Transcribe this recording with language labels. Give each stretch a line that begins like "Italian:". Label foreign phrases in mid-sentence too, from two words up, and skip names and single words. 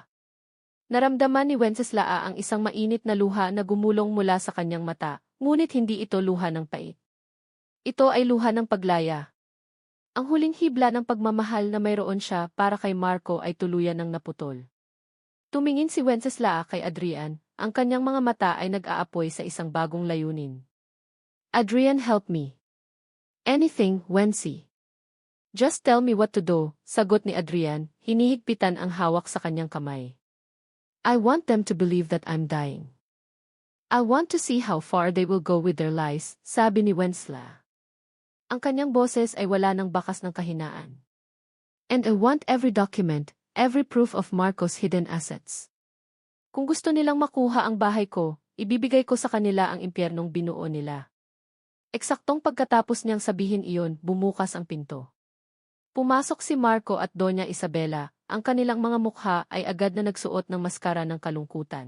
Filipino: Naramdaman ni Wenceslao ang isang mainit na luha na gumulong mula sa kanyang mata, ngunit hindi ito luha ng pait. Ito ay luha ng paglaya. Ang huling hibla ng pagmamahal na mayroon siya para kay Marco ay tuluyan ng naputol. Tumingin si Wenceslao kay Adrian, ang kanyang mga mata ay nag-aapoy sa isang bagong layunin.
English: Adrian, help me. Anything, Wency. Just tell me what to do,
Filipino: sagot ni Adrian, hinihigpitan ang hawak sa kanyang kamay.
English: I want them to believe that I'm dying. I want to see how far they will go with their lies,
Filipino: sabi ni Wenceslao. Ang kanyang boses ay wala ng bakas ng kahinaan.
English: And I want every document, every proof of Marco's hidden assets.
Filipino: Kung gusto nilang makuha ang bahay ko, ibibigay ko sa kanila ang impyernong binuo nila. Eksaktong pagkatapos niyang sabihin iyon, bumukas ang pinto. Pumasok si Marco at Doña Isabela, ang kanilang mga mukha ay agad na nagsuot ng maskara ng kalungkutan.